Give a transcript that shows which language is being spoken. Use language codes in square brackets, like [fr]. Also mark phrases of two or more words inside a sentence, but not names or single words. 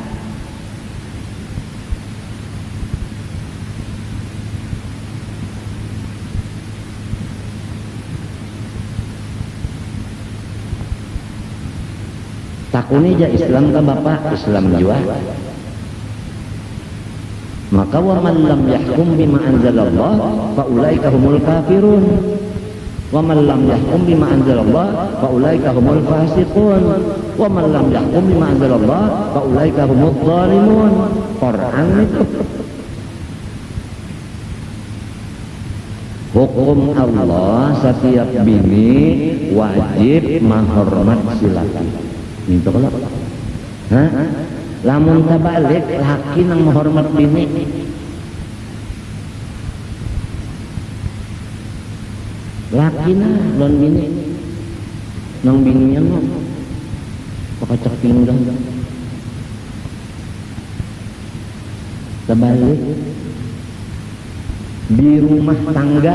[bjn] Takuni ja Islam ka bapak, Islam jua. [ar] Maka ومن لم يحكم بما أنزل الله فأولئك هم الكافرون. ومن لم يحكم بما أنزل الله فأولئك هم الفاسقون. ومن لم يحكم بما أنزل الله فأولئك هم الظالمون. [bjn] Quran itu. Hukum Allah setiap bini wajib menghormat si laki. Itu kalau lamun tabalik laki nang menghormat bini, laki na lon bini nang bini yang pakacak pinggang tabalik di rumah tangga.